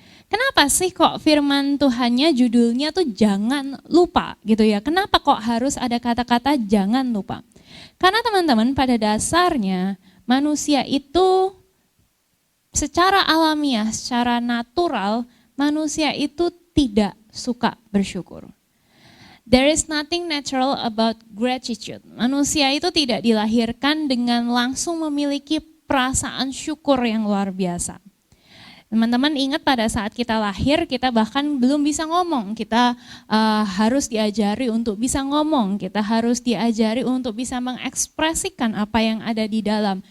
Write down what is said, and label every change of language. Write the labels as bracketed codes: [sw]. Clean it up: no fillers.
[id] Kenapa sih kok firman Tuhannya judulnya tuh jangan lupa gitu ya? Kenapa kok harus ada kata-kata jangan lupa? Karena teman-teman pada dasarnya manusia itu secara alamiah, secara natural manusia itu tidak suka bersyukur. [en] There is nothing natural about gratitude. [id] Manusia itu tidak dilahirkan dengan langsung memiliki perasaan syukur yang luar biasa. Teman-teman ingat pada saat kita lahir, kita bahkan belum bisa ngomong. Kita harus diajari untuk bisa ngomong. Kita harus diajari untuk bisa mengekspresikan apa yang ada di dalam.